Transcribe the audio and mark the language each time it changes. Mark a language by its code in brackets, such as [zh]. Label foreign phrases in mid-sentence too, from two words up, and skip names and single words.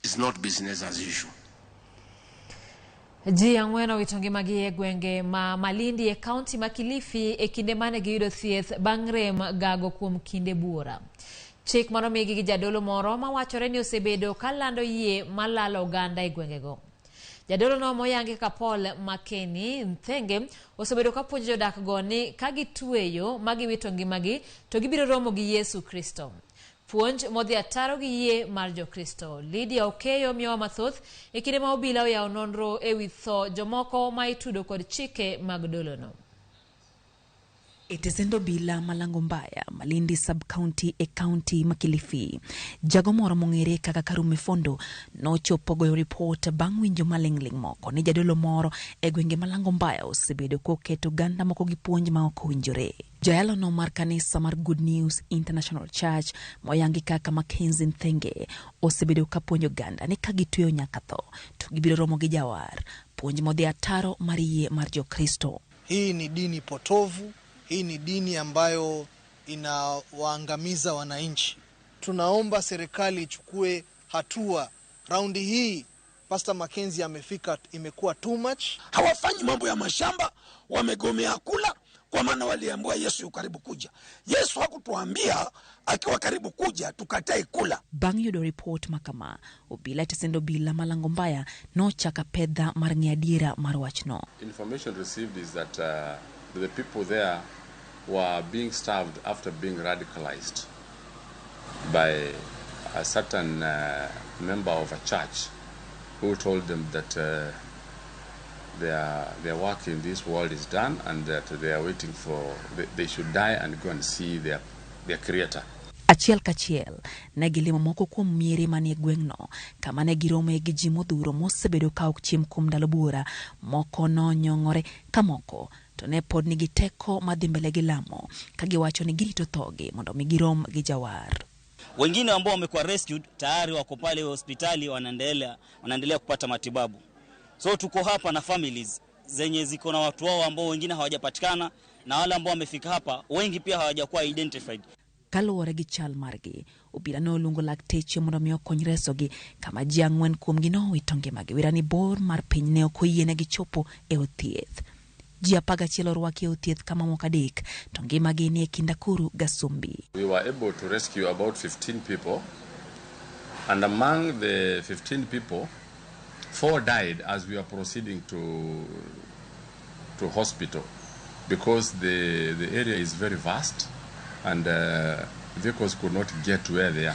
[en] is not business as usual. [luo] Ji ang'wen owito ngimagi e gwenge ma Malindi e kaunti ma Kilifi e kinde mane giyudo thieth bang' rem gago kuom kinde buora. Chik manomigi gi jadolo moro mawachore ni osebedo kalando yie malalo oganda e gwengego. Jadolo no moyangi ka Paul Makeni Nthenge osebedo kapuonjo jodak go ni ka gitueyo magiwito ngimagi to gibiro romo gi Yesu Kristo. Puonj modhi ataro gi yie mar jo Kristo. Lydia Okeyo miyowa mathoth e kinde ma obila oyawo nonro e wi tho jomoko ma itudo kod chike mag dolono. Itesendo bila malango mbaya Malindi sub-county e county ma Kilifi. Jago moro mong'ere kaka Karume Fondo nochopo goyo report bang' winjo maling'ling moko ni jadolo moro e gwenge malango mbaya osebedo koketo ganda moko gi puonj ma ok owinjore. Jayalo no mar kanisa mar Good News International Church moyangi kaka Mackenzie Nthenge osebedo kapuonjo ganda ni ka gitueyo nyaka tho to gibiro romo gi jawar. Puonj modhi ataro mar yie mar jo Kristo. [sw] Hii ni dini potovu. Hii ni dini ambayo inawaangamiza wananchi. Tunaomba serikali ichukue hatua. Raundi hii Pastor Mackenzie amefika, imekuwa [en] too much. [sw] Hawafanyi mambo ya mashamba, wamegomea kula kwa maana waliambiwa Yesu yu karibu kuja. Yesu hakutuambia akiwa karibu kuja tukatae kula. [luo] Bang' yudo report makama, obila itesendo bila malango mbaya no chaka pedha mar ng'iadiera mar wachno. [en] Information received is that the people there were being starved after being radicalized by a certain member of a church who told them that their work in this world is done and that they are waiting for, they should die and go and see their creator. [luo] Achiel kachiel, negilimo moko kuom miere manie gweng'no, kama ne girome gi ji modhuro mosebedo ka ok chiem kuom ndalo buora, moko no nyong'ore ka moko to ne pod nigi teko madhi mbele gi lamo, ka giwacho ni girito thogi mondo mi girom gi jawar. [sw] Wengine ambao wamekuwa rescued tayari wako pale hospitali wanaendelea kupata matibabu. So tuko hapa na families zenye ziko na watu wao ambao wengine hawajapatikana, na wale ambao wamefika hapa wengi pia hawajakuwa identified. [luo] Kaluwore gi chal margi, obila noluongo lakteche mondo mi okony resogi, kama ji ang'wen kuomgi nowito ngimagi wirani bor mar piny ne ok oyienegi chopo e od thieth. Ji 11 orwaki e od thieth kama moko adek, to ngimagi ni e kind Nakuru Gasumbi. [en] We were able to rescue about 15 people, and among the 15 people, 4 died as we were proceeding to hospital, because the area is very vast and vehicles could not get to where they are.